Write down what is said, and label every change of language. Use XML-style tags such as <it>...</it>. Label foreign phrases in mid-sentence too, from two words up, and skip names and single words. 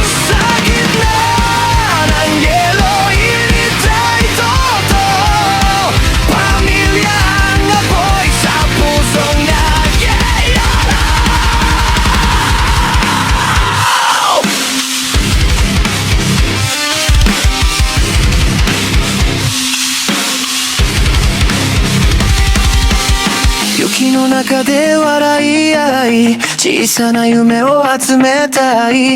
<tl>Sa gitna ng yelo, init ay totoo. Pamilya ang apoy sa pusong nagyayara.</tl> <ja>Yukiの中で笑い合い、小さな夢を集めたい。</ja>